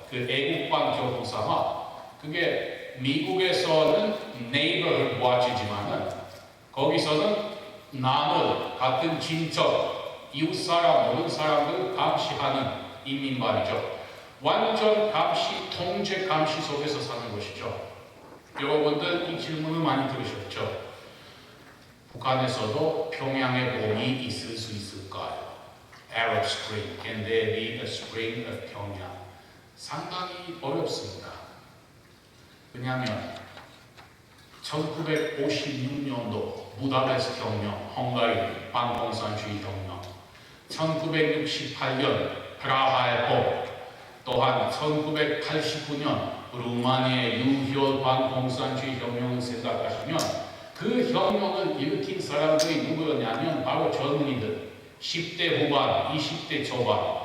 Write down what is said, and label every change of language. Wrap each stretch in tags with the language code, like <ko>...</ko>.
<ko>그 애국반 교육 삼아 그게 미국에서는 neighborhood watch지만은 거기서는 남을 같은 친척 이웃사람 모든 사람들을 감시하는 인민반이죠. 완전 감시, 통제 감시 속에서 사는 것이죠. 여러분들 이 질문을 많이 들으셨죠? 북한에서도 평양의 봄이 있을 수 있을까요?</ko> <en>Arab Spring, can there be a spring of 평양?</en> <ko>상당히 어렵습니다. 왜냐하면 1956년도 부다페스트 혁명, 헝가리 반공산주의 혁명, 1968년 프라하의 봄, 또한 1989년 루마니아의 유혈 반공산주의 혁명을 생각하시면 그 혁명을 일으킨 사람들이 누구였냐면 바로 젊은이들, 10대 후반, 20대 초반.</ko>